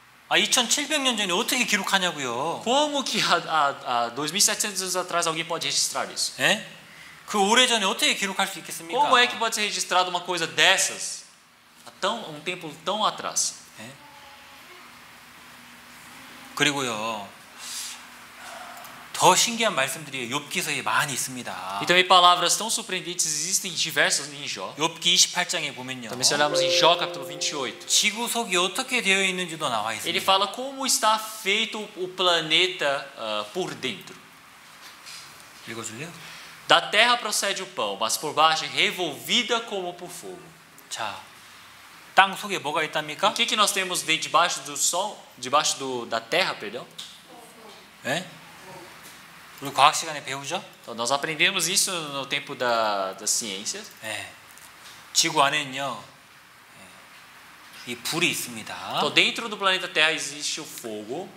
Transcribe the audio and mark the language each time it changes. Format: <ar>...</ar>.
<ko>2700년 전에 어떻게 기록하냐고요.</ko> <pt>Como que há 2.700 anos atrás alguém pode registrar isso?</pt> <ko>예? 그 오래전에 어떻게 기록할 수 있겠습니까? Como é que pode ser registrado uma coisa dessas há um tempo tão atrás? 예? 그리고요. 더 신기한 말씀들이 욥기서에 많이 있습니다.</ko> <pt>E também palavras tão surpreendentes existem diversas em Jó.</pt> <ko>욥기 28장에 보면요.</ko> <pt>Também se olharmos em Jó capítulo 28.</pt> <ko>지구 속이 어떻게 되어 있는지도 나와</ko> <pt>Ele</pt> <ko>있습니다.</ko> <pt>fala como está feito o planeta por dentro.</pt> <ko>읽어줄래요?</ko> <pt>Da terra procede o pão, mas por baixo é revolvida como por fogo.</pt> <ko>자, 땅 속에 뭐가</ko> <pt>O</pt> <ko>있답니까?</ko> <pt>que nós temos debaixo do sol, debaixo da terra, perdão?</pt> <ko>예? 우리 과학 시간에 배우죠?</ko> <pt>Então, nós aprendemos isso no tempo das ciências.</pt> <ko>예. 지구 안에는요, 이 불이 있습니다.</ko> <pt>Então, dentro do planeta Terra existe o fogo.</pt>